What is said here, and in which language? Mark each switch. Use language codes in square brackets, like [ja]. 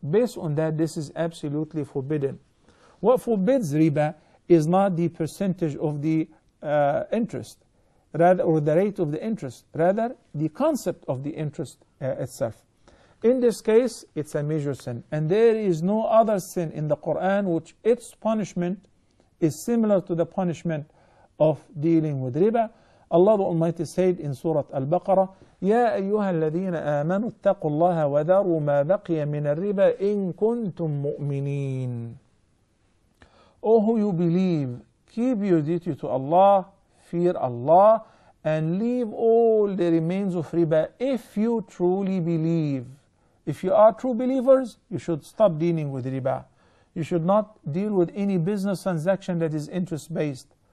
[en] Based on that, this is absolutely forbidden. What forbids riba is not the percentage of the interest, rather, or the rate of the interest, rather the concept of the interest itself. In this case, it's a major sin, and there is no other sin in the Quran which its punishment is similar to the punishment of dealing with riba. Allah the Almighty said in Surah Al-Baqarah, [ar] يا أيها الذين آمنوا اتقوا الله وذروا ما بقي من الربا إن كنتم مؤمنين. [en] O who you believe, keep your duty to Allah, fear Allah, and leave all the remains of riba if you truly believe. If you are true believers, you should stop dealing with riba. You should not deal with any business transaction that is interest-based.